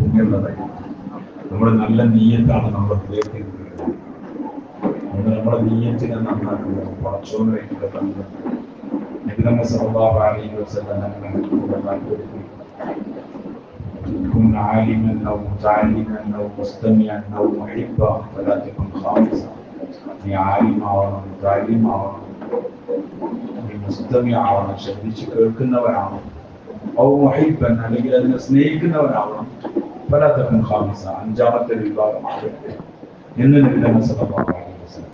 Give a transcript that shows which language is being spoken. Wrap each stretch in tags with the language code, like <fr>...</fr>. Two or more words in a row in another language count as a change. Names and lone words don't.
<ml>ഭംഗിയുള്ളതായി. നമ്മുടെ നല്ല നീയത്താണ് നമ്മുടെ ഹൃദയത്തിൽ നമ്മുടെ നീയത്തിനെ നന്നാക്കുക. പടച്ചോനായിട്ടുള്ള ബന്ധം</ml> <ar>നബി മുഹമ്മദ് صلى الله عليه وسلم كن عالما او متعلما او مستمعا او محبا فلا تكن خامسا.</ar> <ml>നീ ആലിമാവണം, മുതഅല്ലിമാവണം, നീ മുസ്തമിആവണം, ശ്രദ്ധിച്ച് കേൾക്കുന്നവരാവണം,</ml> <ar>أو محبا</ar> <ml>അല്ലെങ്കിൽ അതിനെ സ്നേഹിക്കുന്നവരാവണം,</ml> <ar>فلا تكن خامسا</ar> <ml>അഞ്ചാമത്തെ വിഭാഗമാകരുത് എന്ന് നബി മുഹമ്മദ്</ml> <ar>صلى الله عليه وسلم.</ar>